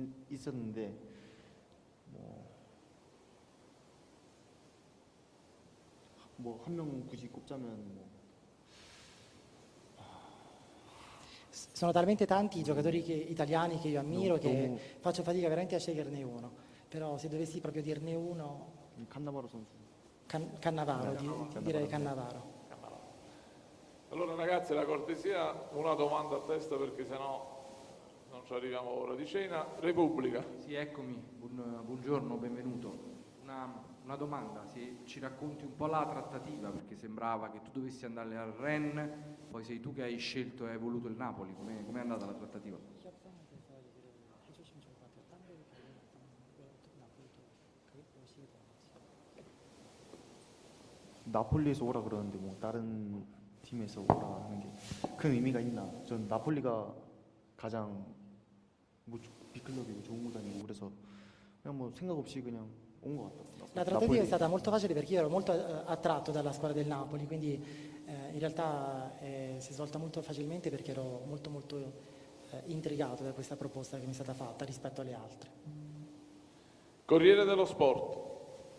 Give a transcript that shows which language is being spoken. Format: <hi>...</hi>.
<ko>있었는데 뭐 한 명 굳이 꼽자면 뭐</ko> <it>Sono talmente tanti i giocatori italiani che io ammiro che</it> <ko>너무</ko> <it>faccio fatica veramente a sceglierne uno. Però se dovessi proprio dirne uno,</it> <ko>칸나바로 선수.</ko> <it>Cannavaro, direi Cannavaro. Allora ragazzi, la cortesia, una domanda a testa perché sennò non ci arriviamo all'ora di cena. Repubblica. Sì, eccomi, buongiorno, benvenuto. Una domanda, se ci racconti un po' la trattativa, perché sembrava che tu dovessi andare al Rennes, poi sei tu che hai scelto e hai voluto il Napoli, com'è andata la trattativa?</it> <ko>나폴리에서 오라 그러는데 뭐 다른 팀에서 오라 하는 게 큰 의미가 있나? 전 나폴리가 가장 뭐 빅클럽이고 좋은 구단이고 그래서 그냥 뭐 생각 없이 그냥 온 것 같다.</ko> <it>La trattativa è stata molto facile perché io ero molto attratto dalla squadra del Napoli, quindi in realtà si è svolta molto facilmente perché ero molto intrigato da questa proposta che mi è stata fatta rispetto alle altre. Corriere dello Sport.</it>